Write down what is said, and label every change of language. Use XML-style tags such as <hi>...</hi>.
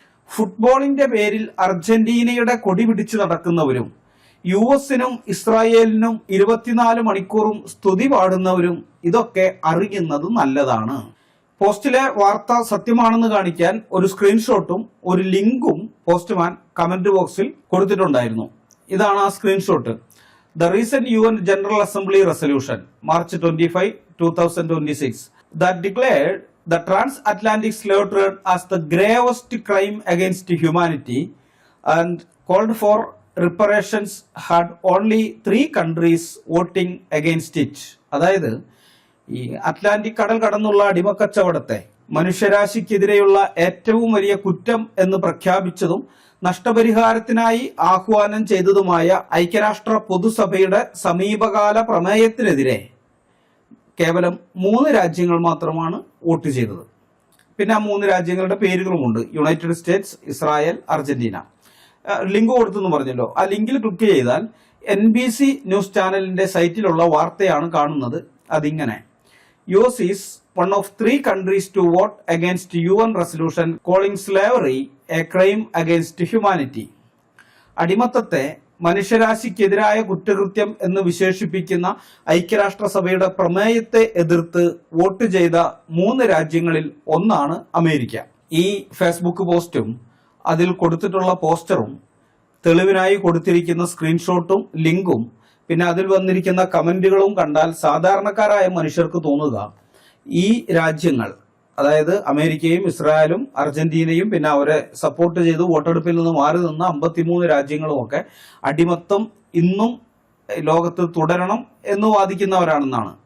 <ml>ഫുട്ബോളിന്റെ പേരിൽ അർജന്റീനയുടെ കൊടി പിടിച്ചു നടക്കുന്നവരും യുഎസിനും ഇസ്രായേലിനും 24 മണിക്കൂറും സ്തുതി പാടുന്നവരും ഇതൊക്കെ അറിയുന്നത് നല്ലതാണ്. പോസ്റ്റിലെ വാർത്ത സത്യമാണെന്ന് കാണിക്കാൻ ഒരു സ്ക്രീൻഷോട്ടും ഒരു ലിങ്കും പോസ്റ്റ്മാൻ കമന്റ് ബോക്സിൽ കൊടുത്തിട്ടുണ്ടായിരുന്നു. ഇതാണ് ആ screenshot.</ml> <en>The recent UN General Assembly resolution, March 25, 2026, that declared the transatlantic slave trade as the gravest crime against humanity and called for reparations had only 3 countries voting against it.</en> <ml>അതായത് ഈ Atlantic കടൽ കടന്നുള്ള അടിമക്കച്ചവടത്തെ മനുഷ്യരാശിക്കെതിരെയുള്ള ഏറ്റവും വലിയ കുറ്റം എന്ന് പ്രഖ്യാപിച്ചതും നഷ്ടപരിഹാരത്തിനായി ആഹ്വാനം ചെയ്തതുമായ ഐക്യരാഷ്ട്ര പൊതുസഭയുടെ സമീപകാല പ്രമേയത്തിനെതിരെ കേവലം 3 രാജ്യങ്ങൾ മാത്രമാണ് വോട്ട് ചെയ്തത്. പിന്നെ ആ 3 രാജ്യങ്ങളുടെ പേരുകളുമുണ്ട്: United States, Israel, Argentina. Link കൊടുത്തെന്ന് പറഞ്ഞല്ലോ. ആ ലിങ്കിൽ ക്ലിക്ക് ചെയ്താൽ NBC ന്യൂസ് ചാനലിന്റെ സൈറ്റിലുള്ള വാർത്തയാണ് കാണുന്നത്. അതിങ്ങനെ:</ml> <en>US is one of 3 countries to vote against UN resolution calling slavery a crime against humanity.</en> <ml>അടിമത്തത്തെ മനുഷ്യരാശിക്കെതിരായ കുറ്റകൃത്യം എന്ന് വിശേഷിപ്പിക്കുന്ന ഐക്യരാഷ്ട്രസഭയുടെ പ്രമേയത്തെ എതിർത്ത് വോട്ട് ചെയ്ത 3 രാജ്യങ്ങളിൽ ഒന്നാണ് അമേരിക്ക. ഈ ഫേസ്ബുക്ക് പോസ്റ്റും അതിൽ കൊടുത്തിട്ടുള്ള പോസ്റ്ററും തെളിവിനായി കൊടുത്തിരിക്കുന്ന സ്ക്രീൻഷോട്ടും ലിങ്കും പിന്നെ അതിൽ വന്നിരിക്കുന്ന കമന്റുകളും കണ്ടാൽ സാധാരണക്കാരായ മനുഷ്യർക്ക് തോന്നുക ഈ രാജ്യങ്ങൾ, അതായത് അമേരിക്കയും ഇസ്രായേലും അർജന്റീനയും പിന്നെ അവരെ സപ്പോർട്ട് ചെയ്ത് വോട്ടെടുപ്പിൽ നിന്ന് മാറി നിന്ന 53 രാജ്യങ്ങളും ഒക്കെ അടിമത്തം ഇന്നും ലോകത്ത് തുടരണം എന്ന് വാദിക്കുന്നവരാണെന്നാണ്.</ml>